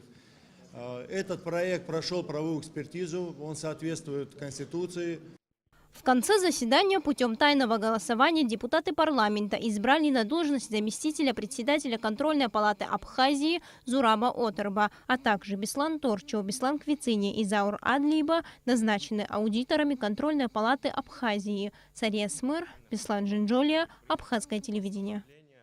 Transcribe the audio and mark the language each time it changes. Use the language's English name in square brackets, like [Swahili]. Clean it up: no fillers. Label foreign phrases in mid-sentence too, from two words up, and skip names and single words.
[Russian] Этот проект прошел правовую экспертизу, он соответствует Конституции. В конце заседания путем тайного голосования депутаты парламента избрали на должность заместителя председателя контрольной палаты Абхазии Зураба Оторба, а также Беслан Торчо, Беслан Квицини и Заур Адлиба назначены аудиторами контрольной палаты Абхазии. Цария Смыр, Беслан Джинджолия, Абхазское телевидение.